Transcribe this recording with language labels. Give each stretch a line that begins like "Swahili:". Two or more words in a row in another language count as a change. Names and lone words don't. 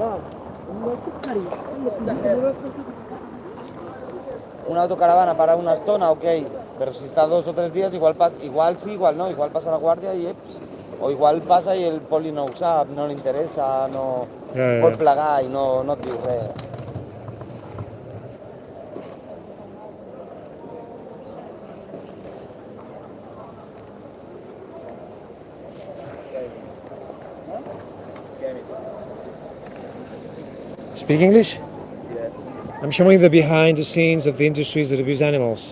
Catalan: Una autocaravana para una estona, ok, però si està 2 o 3 dies, igual sí, igual no, igual passa la guàrdia i o igual passa i el poli no ho sap, no li interessa, no vol plegar i no et diu res.
English: Speak English? I'm showing the behind the scenes of the industries that abuse animals.